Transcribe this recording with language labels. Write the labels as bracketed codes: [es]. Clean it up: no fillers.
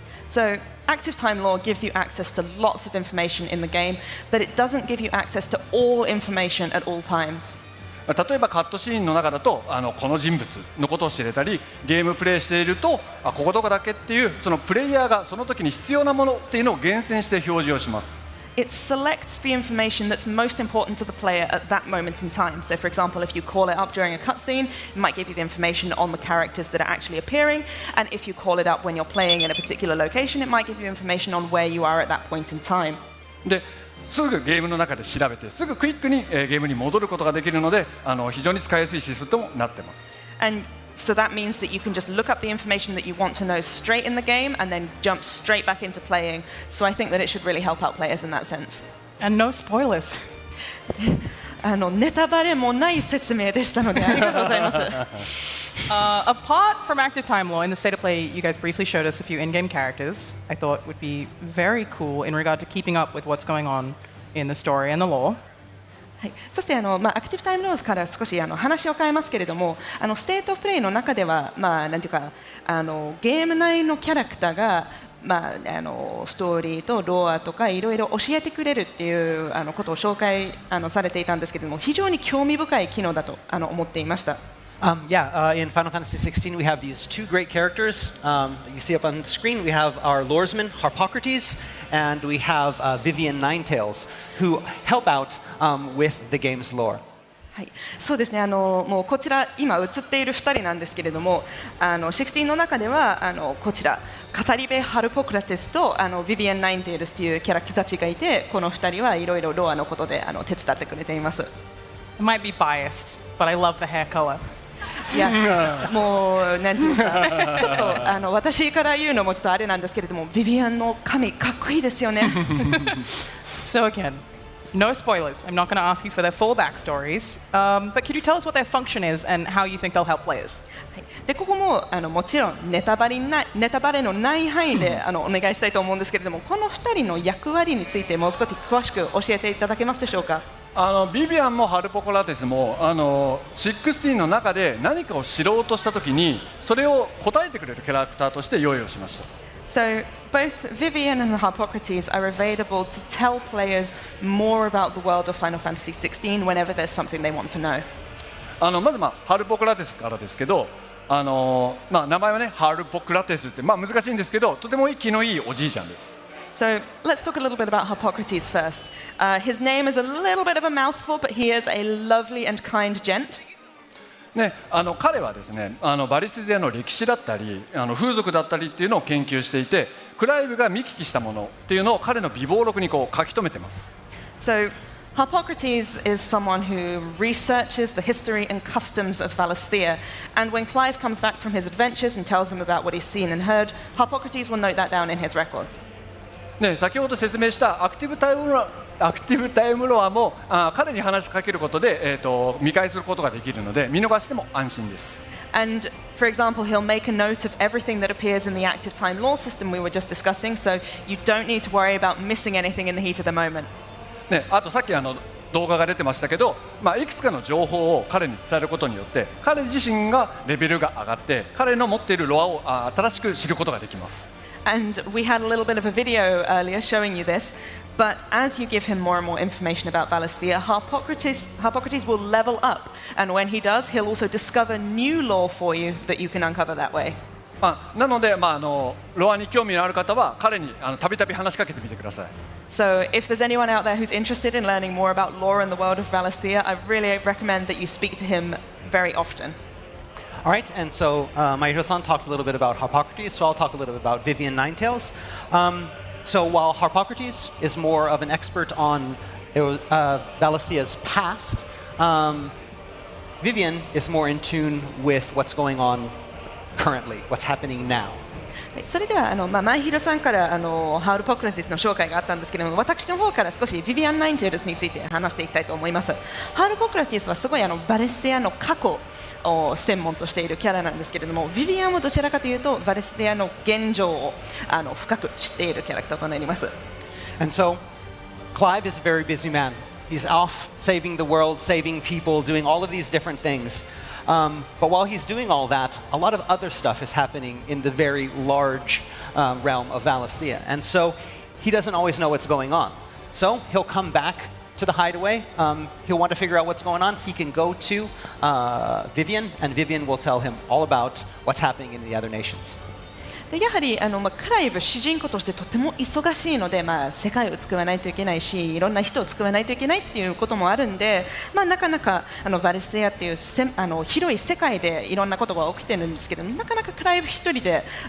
[en] So active time law gives you access to lots of information in the game, but it doesn't give you access to all information at all times. [ja] 例えばカットシーンの中だとこの人物のことを知れたり、ゲームプレイしているとここどこだっけっていうそのプレイヤーがその時に必要なものっていうのを厳選して表示をします。 [en] It selects the information that's most important to the player at that moment in time. So for example, if you call it up during a cutscene, it might give you the information on the characters that are actually appearing, and if you call it up when you're playing in a particular location, it might give you information on where you are at that point in time. [ja] ですぐゲームの中で調べてすぐクイックにゲームに戻ることができるので非常に使いやすいシステムとなっています。 [en] And so that means that you can just look up the information that you want to know straight in the game and then jump straight back into playing. So I think that it should really help out players in that sense. And no spoilers. [ja] ネタバレもない説明でしたのでありがとうございます。 [en] Apart from active time law, in the state of play, you guys briefly showed us a few in-game characters I thought would be very cool in regard to keeping up with what's going on in the story and the lore. [ja] はい、そしてアクティブタイムローズから少し話を変えますけれども、ステートオフプレイの中では、なんていうかゲーム内のキャラクターが、ストーリーとロアとかいろいろ教えてくれるっていうことを紹介されていたんですけれども、非常に興味深い機能だと思っていました。 [en] In Final Fantasy XVI, we have these two great characters that you see up on the screen. We have our loresman, Harpocrates, and we have Vivian Ninetails, who help out with the game's lore. [ja] はい、そうですね。もうこちら今映っている2人なんですけれども、16の中ではこちら語り部ハルポクラテスとビビアン・ナインテールスというキャラクターたちがいて、この2人はいろいろロアのことで手伝ってくれています。 [en] It might be biased, but I love the hair color. [ja] いや、もうなんていうか、ちょっと私から言うのもちょっとあれなんですけれども、ビビアンの髪かっこいいですよね。 [en] So again, no spoilers. I'm not going to ask you for their full backstories, but could you tell us what their function is and how you think they'll help players? [ja] でここももちろんネタバレのない範囲でお願いしたいと思うんですけれども、この2人の役割についてもう少し詳しく教えていただけますでしょうか。ビビアンもハルポコラテスも16の中で何かを知ろうとしたときにそれを答えてくれるキャラクターとして用意をしました。 [en] So both Vivian and Harpocrates are available to tell players more about the world of Final Fantasy XVI whenever there's something they want to know. [ja] まずハルポコラテスからですけど、名前はねハルポクラテスって難しいんですけど、とても気のいいおじいちゃんです。 [en] So let's talk a little bit about Harpocrates first. His name is a little bit of a mouthful, but he is a lovely and kind gent. [ja] ね、彼はですねバリスデの歴史だったり風俗だったりっていうのを研究していて、クライブが見聞きしたものっていうのを彼の備忘録に書き留めてます。 [en] So Harpocrates is someone who researches the history and customs of Valisthea, and when Clive comes back from his adventures and tells him about what he's seen and heard, Harpocrates will note that down in his records. [ja] ね、先ほど説明したアクティブタイムロアも彼に話しかけることで、見返することができるので見逃しても安心です。 [en] And for example, he'll make a note of everything that appears in the active time law system we were just discussing, so you don't need to worry about missing anything in the heat of the moment. [ja] ね、あとさっき動画が出てましたけど、いくつかの情報を彼に伝えることによって彼自身がレベルが上がって彼の持っているロアを新しく知ることができます。 [en] And we had a little bit of a video earlier showing you this, but as you give him more and more information about Valisthea, Harpocrates will level up, and when he does, he'll also discover new lore for you that you can uncover that way. [ja] なので、ロアに興味のある方は彼にたびたび話しかけてみてください。 [en] So if there's anyone out there who's interested in learning more about lore in the world of Valisthea, I really recommend that you speak to him very often. All right, and so Mayuro-san talked a little bit about Harpocrates, so I'll talk a little bit about Vivian Ninetails. So while Harpocrates is more of an expert on Valisthea's past, Vivian is more in tune with what's going on currently, what's happening now. [ja] それでは前広さんからハウル・ポクラティスの紹介があったんですけれども、私の方から少しビビアン・ナインテールズについて話していきたいと思います。ハウル・ポクラティスはすごいバレステアの過去を専門としているキャラなんですけれども、ビビアンはどちらかというとバレステアの現状を深く知っているキャラクターとなります。 [en] And so, Clive is a very busy man. He's off saving the world, saving people, doing all of these different things. But while he's doing all that, a lot of other stuff is happening in the very large realm of Valisthea. And so he doesn't always know what's going on. So he'll come back to the hideaway. He'll want to figure out what's going on. He can go to Vivian, and Vivian will tell him all about what's happening in the other nations. [ja] でやはりクライブ主人公としてとても忙しいので、世界を救わないといけないし、いろんな人を救わないといけないっていうこともあるんで、なかなかバレステアっていう広い世界でいろんなことが起きてるんですけど、なかなかクライブ一人で